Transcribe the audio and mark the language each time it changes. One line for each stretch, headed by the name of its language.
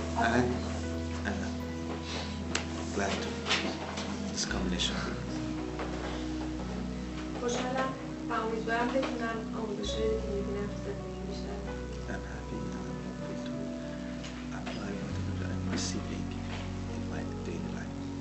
English: And glad to this combination.
Persian: خوشحالم و امیدوارم بتونم آموزش‌هایی که می‌بینم تو زندگی بیشتر.
English: I'm happy and I'm hopeful to apply whatever I'm receiving in my daily life.